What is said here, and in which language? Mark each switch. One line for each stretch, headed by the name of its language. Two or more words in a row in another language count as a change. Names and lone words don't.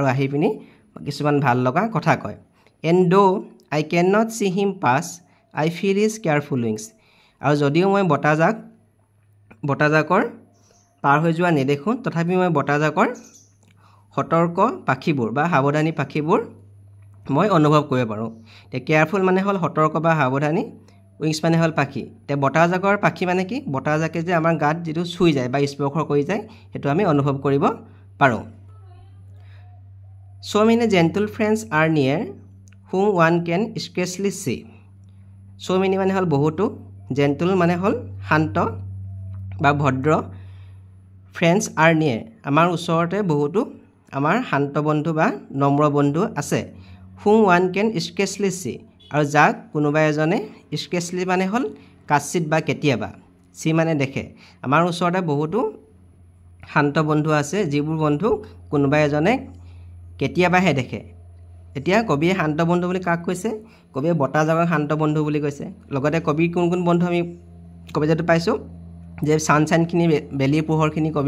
Assamese: আহি পিনি কিছুমান ভাল লগা কথা কয়
English: and though I cannot see him pass I feel his careful wings
Assamese: আৰু যদিও মই বতাহজাকৰ পাৰ হৈ যোৱা নেদেখোঁ তথাপি মই বতাহজাকৰ সতৰ্ক পাখিবোৰ বা সাৱধানী পাখিবোৰ মই অনুভৱ কৰিব পাৰোঁ তে কেয়াৰফুল মানে হল সতৰ্ক বা সাৱধানী উইংছ মানে হল পাখি তে বতাহজাকৰ পাখি মানে কি বতাহজাকে যে আমাৰ গাত যেটো ছুই যায় বা স্পৰ্শ কৰি যায় হেতু আমি অনুভৱ কৰিব পাৰোঁ
English: So many gentle friends are near whom one can scarcely see So many
Assamese: মানে হল বহুতো gentle মানে হল শান্ত বা ভদ্ৰ
English: friends are near
Assamese: আমাৰ ওচৰতে বহুতো আমাৰ শান্ত বন্ধু বা নম্ৰ বন্ধু আছে
English: whom one can scarcely see
Assamese: আৰু যাক কোনোবা এজনে scarcely মানে হল কাচিত বা কেতিয়াবা সি মানে দেখে আমাৰ ওচৰতে বহুতো শান্ত বন্ধু আছে যিবোৰ বন্ধু কোনোবা এজনে কেতিয়াবাহে দেখে এতিয়া কবিয়ে শান্ত বন্ধু বুলি কাক কৈছে কবিয়ে বতাহজাকক শান্ত বন্ধু বুলি কৈছে লগতে কবিৰ কোন কোন বন্ধু আমি কবিতাটো পাইছোঁ যে ছানশ্বাইনখিনি বেলিৰ পোহৰখিনি কবিৰ